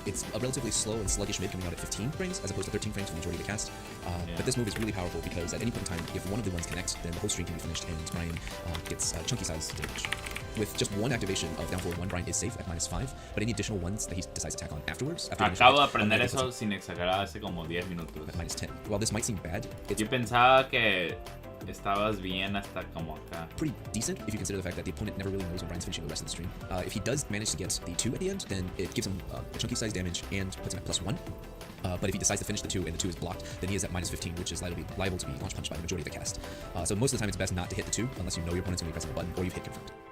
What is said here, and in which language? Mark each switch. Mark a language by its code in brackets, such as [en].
[en] It's a relatively slow and sluggish mid coming out at 15 frames, as opposed to 13 frames for the majority of the cast. But this move is really powerful because at any point in time, if one of the ones connects, then the whole string can be finished, and Brian gets chunky size damage. With just one activation of down forward 1, Brian is safe at -5, but any additional ones that he decides to attack on afterwards... [es] Acabo de aprender eso sin exagerar hace como 10 minutos. [en] At -10. While this might seem bad, it's [es] Yo pensaba que estabas bien hasta como acá. [en] pretty decent if you consider the fact that the opponent never really knows when Brian's finishing the rest of the stream. If he does manage to get the 2 at the end, then it gives him a chunky size damage and puts him at +1. But if he decides to finish the 2 and the 2 is blocked, then he is at -15, which is liable to be launch punched by the majority of the cast. So most of the time it's best not to hit the 2 unless you know your opponent's going to be pressing a button or you've hit confirmed.